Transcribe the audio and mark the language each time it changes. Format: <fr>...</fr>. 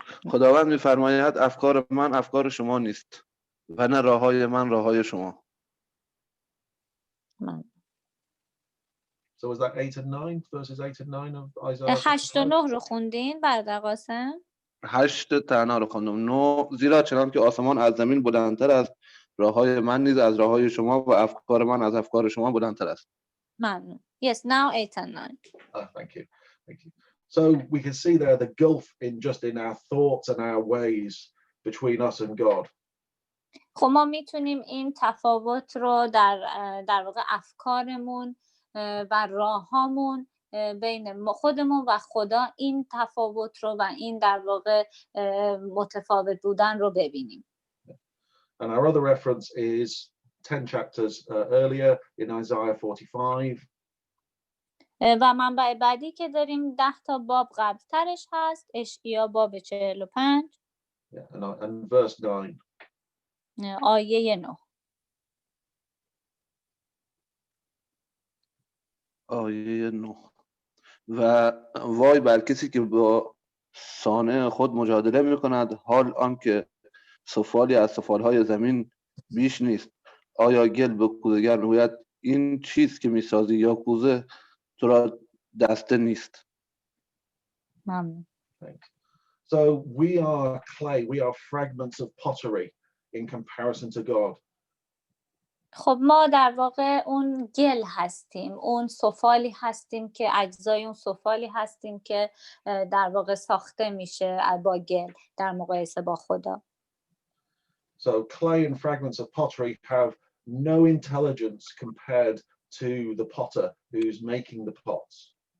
<fa>خداوند می‌فرماید افکار من افکار شما نیست و نه راههای من راههای شما.</fa> <en>So was that 8 and 9, verses 8 and 9 of Isaiah?</en> <fa>8 و 9 رو خوندین برادر قاسم؟ 8 تنها رو خواندم. 9 زیرا چنان که آسمان از زمین بلندتر است، راههای من نیز از راههای شما و افکار من از افکار شما بلندتر است. ممنون.</fa> <en>Yes, now 8 and 9. Thank you. Thank you. So we can see there the gulf in our thoughts and our ways between us and God.</en> <fa>خب ما میتونیم این تفاوت رو در واقع افکارمون و راههامون بین خودمون و خدا، این تفاوت رو و این در واقع متفاوت بودن رو ببینیم.</fa> <en>And our other reference is 10 chapters earlier in Isaiah 45.</en> <fa>و منبع بعدی که داریم 10 تا باب قبل ترش هست، اشعیا باب 45.</fa> <en>And verse 9.</en> <fa>آیه 9. آیه 9. و وای بر کسی که با صانع خود مجادله می‌کند، حال آنکه سفالی از سفالهای زمین بیش نیست. آیا گل به کوزه‌گر میگوید این چیز که میسازی، یا کوزه تو را دسته نیست؟ ممنون.</fa> <en>So we are clay, we are fragments of pottery in comparison to God.</en> <fa>خب ما در واقع اون گل هستیم، اون سفالی هستیم که اجزای اون سفالی هستیم که در واقع ساخته میشه با گل در مقایسه با خدا.</fa> <en>So clay and fragments of pottery have no intelligence compared to the potter who's making the pots.</en>